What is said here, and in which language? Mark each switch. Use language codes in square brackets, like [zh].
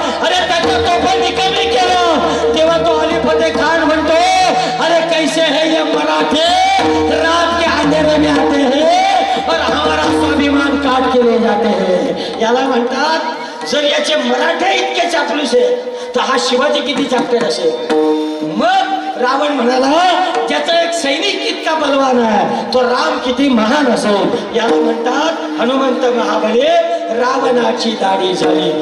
[mr] अरे त्याचा तोफा निकामी केला. तेव्हा तो अली फतेह खान म्हणतो [hi] अरे कैसे है ये मराठे, रात के अंधेरे में आते हैं और हमारा स्वाभिमान काट के ले जाते हैं. [mr] याला म्हणतात जर याचे मराठे इतके चापलूस आहेत तर हा शिवाजी किती चापटेल असेल. मग रावण म्हणाला ज्याचा एक सैनिक इतका बलवान आहे तो राम किती महान असेल. याला म्हणतात हनुमंत महाबली रावणाची दाढी झाली.